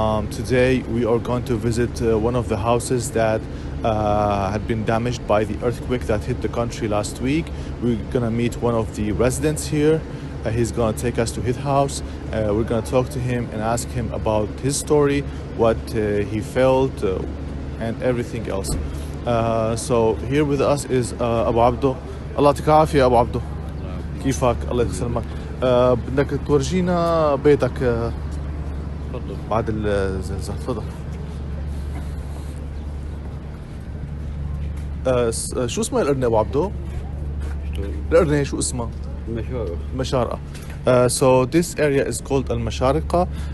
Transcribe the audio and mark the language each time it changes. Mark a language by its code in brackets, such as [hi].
[en] Today we are going to visit one of the houses that had been damaged by the earthquake that hit the country last week. We're gonna meet one of the residents here. He's gonna take us to his house. We're gonna talk to him and ask him about his story, what he felt, and everything else. So here with us is Abu Abdo. [ar] الله يعطيك العافية أبو عبدو. كيفك؟ الله يسلمك. بدك تورجينا بيتك تفضل. بعد الزلزال. تفضل. شو اسمها القرنة أبو عبدو؟ القرنة شو اسمها؟ المشارقة. [en] So this area is called Al-Masharqa.